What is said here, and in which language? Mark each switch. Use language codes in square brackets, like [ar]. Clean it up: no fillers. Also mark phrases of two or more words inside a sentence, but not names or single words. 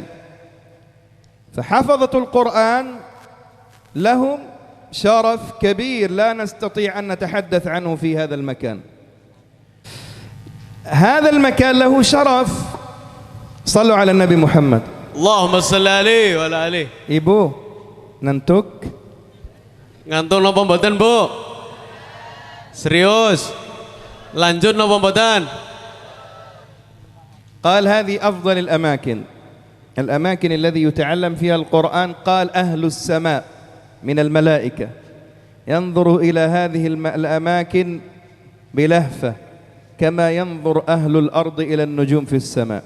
[ar] فحفظة القرآن لهم شرف كبير لا نستطيع أن نتحدث عنه في هذا المكان. هذا المكان له شرف. صلوا على النبي محمد. اللهم صل عليه وعلى عليه. [jv] Ibu, ngantuk? Ngantuk napa mboten, Bu? Serius? Lanjut napa mboten? [ar] قال هذه أفضل الأماكن الذي يتعلم فيها القرآن. قال أهل السماء من الملائكة ينظر إلى هذه الأماكن بلهفة كما ينظر أهل الأرض إلى النجوم في السماء.